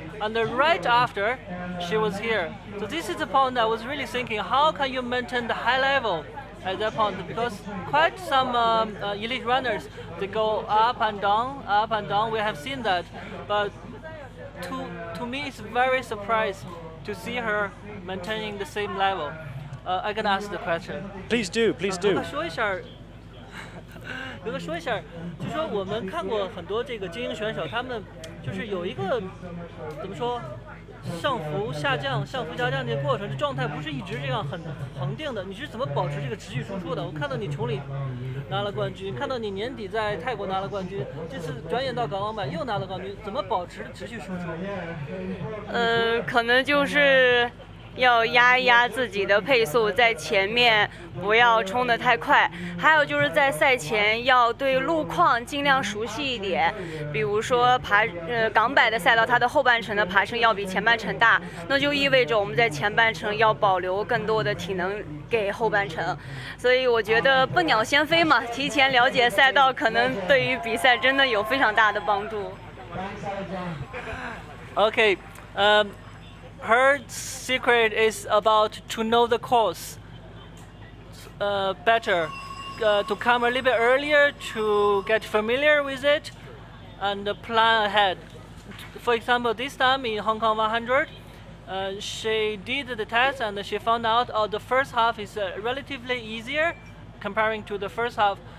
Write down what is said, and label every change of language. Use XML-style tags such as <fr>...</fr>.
<en>And right after, she was here. So this is the point I was really thinking, how can you maintain the high level at that point? Because quite some elite runners, they go up and down. We have seen that. But to me, it's very surprised to see her maintaining the same level. I can ask the question. Please do, please do.</en> <zh>有个说一下，就说我们看过很多这个精英选手，他们就是有一个怎么说，上浮下降的过程，这状态不是一直这样很恒定的。你是怎么保持这个持续输出的？我看到你崇礼拿了冠军，看到你年底在泰国拿了冠军，这次转眼到港澳版又拿了冠军，怎么保持持续输出？可能就是要压一压自己的配速，在前面不要冲得太快。还有就是在赛前要对路况尽量熟悉一点，比如说港百的赛道，它的后半程的爬升要比前半程大，那就意味着我们在前半程要保留更多的体能给后半程。所以我觉得笨鸟先飞嘛，提前了解赛道，可能对于比赛真的有非常大的帮助。</zh> <en>Okay. Her secret is about to know the course better, to come a little bit earlier to get familiar with it and plan ahead. For example, this time in Hong Kong 100, she did the test and she found out the first half is relatively easier comparing to the first half.</en>